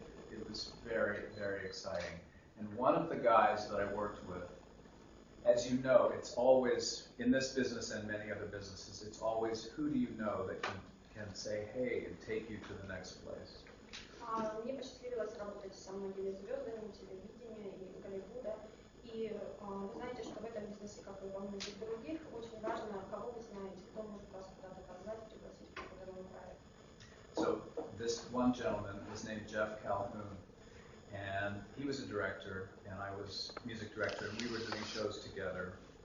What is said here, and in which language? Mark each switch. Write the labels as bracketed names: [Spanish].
[English] It was very, very exciting. And one of the guys that I worked with, as you know, it's always, in this business and many other businesses, it's always who do you know that can say, hey, and take you to the next place. [Russian] Мне посчастливилось работать со многими звездами телевидения и Голливуда. И вы знаете, что в этом бизнесе, как и во многих других, очень важно, кого вы знаете, кто может вас куда-то позвать, пригласить в какой-то проект. [English] So this one gentleman was named Jeff Calhoun, and he was a director, and I was music director, and we were doing shows together.